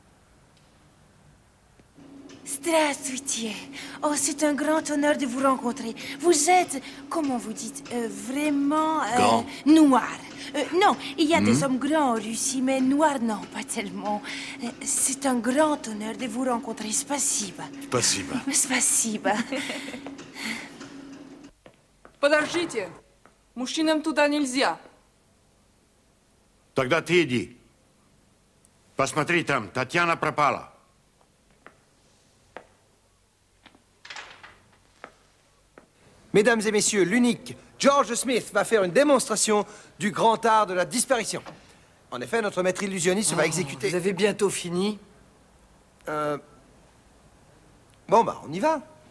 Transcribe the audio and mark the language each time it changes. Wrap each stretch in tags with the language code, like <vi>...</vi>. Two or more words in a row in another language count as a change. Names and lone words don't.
<ru>Здравствуйте.</ru> <fr>Oh, c'est un grand honneur de vous rencontrer. Vous êtes, comment vous dites, vraiment Grand. noir. Non, il y a des hommes grands en Russie, mais noirs, non, pas tellement. C'est un grand honneur de vous rencontrer.</fr> <ru>Спасибо. Спасибо. Спасибо. Подождите. Мужчинам туда нельзя. Тогда ты иди. Посмотри там, Татьяна пропала.</ru> <fr>Mesdames et messieurs, l'unique George Smith va faire une démonstration du grand art de la disparition. En effet, notre maître illusionniste va exécuter... Vous avez bientôt fini? Bon, bah, on y va.</fr>